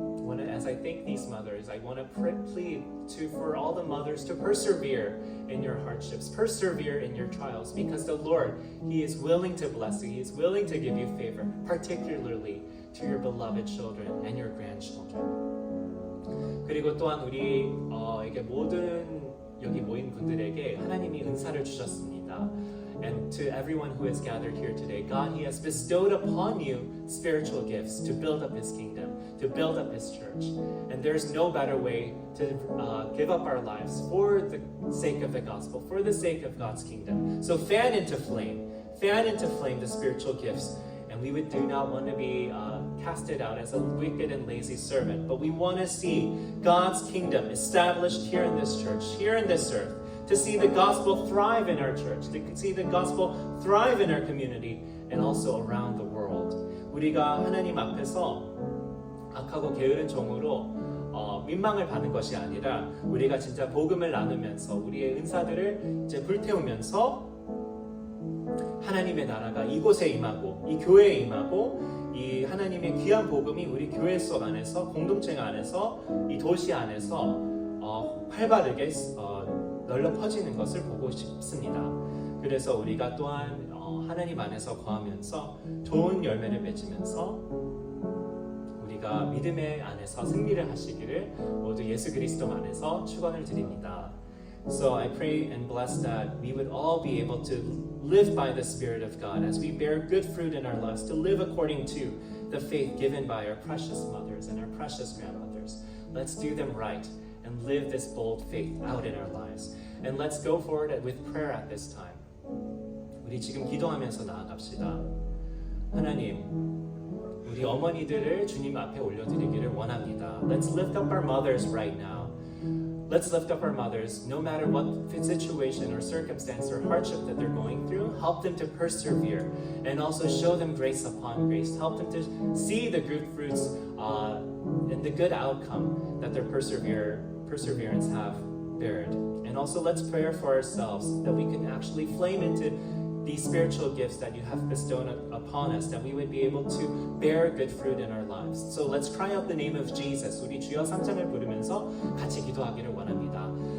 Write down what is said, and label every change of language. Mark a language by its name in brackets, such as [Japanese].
[English] And as I thank these mothers, I want to plead for all the mothers to persevere in your hardships, persevere in your trials, because the Lord, He is willing to bless you. He is willing to give you favor, particularly to your beloved children and your grandchildren. [Korean] 그리고 또한 우리에게 모든 여기 모인 분들에게 하나님이 은사를 주셨습니다. [English] And to everyone who is gathered here today, God, He has bestowed upon you spiritual gifts to build up His kingdom, to build up His church. And there's no better way to give up our lives for the sake of the gospel, for the sake of God's kingdom. So fan into flame the spiritual gifts. And we do not want to be casted out as a wicked and lazy servant, but we want to see God's kingdom established here in this church, here in this earth, to see the gospel thrive in our church, to see the gospel thrive in our community, and also around the world. [Korean] 우리가 하나님 앞에서 악하고 게으른 종으로 민망을 받는 것이 아니라 우리가 진짜 복음을 나누면서 우리의 은사들을 이제 불태우면서 하나님의 나라가 이곳에 임하고 이 교회에 임하고 이 하나님의 귀한 복음이 우리 교회 속 안에서 공동체 안에서 이 도시 안에서 활발하게 널려 퍼지는 것을 보고 싶습니다. 그래서 우리가 또한 하나님 안에서 거하면서 좋은 열매를 맺으면서 우리가 믿음의 안에서 승리를 하시기를 모두 예수 그리스도 안에서 축원을 드립니다. [English] So I pray and bless that we would all be able to live by the Spirit of God as we bear good fruit in our lives, to live according to the faith given by our precious mothers and our precious grandmothers. Let's do them right and live this bold faith out in our lives. And let's go forward with prayer at this time. [Korean] 우리 지금 기도하면서 나아갑시다. 하나님, 우리 어머니들을 주님 앞에 올려드리기를 원합니다. [English] Let's lift up our mothers right now. Let's lift up our mothers, no matter what situation or circumstance or hardship that they're going through. Help them to persevere and also show them grace upon grace. Help them to see the good fruits and the good outcome that their perseverance have bared. And also let's pray for ourselves that we can actually flame into these spiritual gifts that you have bestowed upon us, that we would be able to bear good fruit in our lives. So let's cry out the name of Jesus. [Korean] 우리 주여 3장을 부르면서 같이 기도하기를 원합니다.